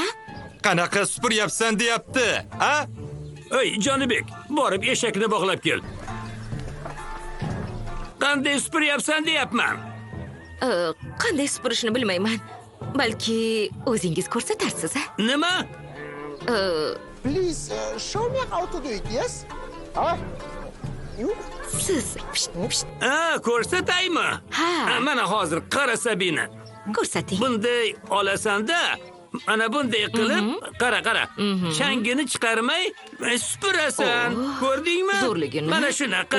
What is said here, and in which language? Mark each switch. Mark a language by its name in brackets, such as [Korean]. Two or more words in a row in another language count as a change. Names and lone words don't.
[Uzbek] Qanaqa supuryapsan deyapti, ha? Ey, Jonibek, borib eshakni bog'lab kel. Qanday supuryapsan deyapman. Qanday supurishni bilmayman. Balki o'zingiz ko'rsatarsiz, ha? Nima? [English] Please, show me how to do it, yes? Ah? You? [Uzbek] Siz Ko'rsataymi? Ha. Mana hozir qara Sabina. ko'rsating. Bunday olasanda, mana bunday qilib, qara. Changini chiqarmay supurasan. Oh, Ko'rdingmi? zo'rligini. Mana shunaqa,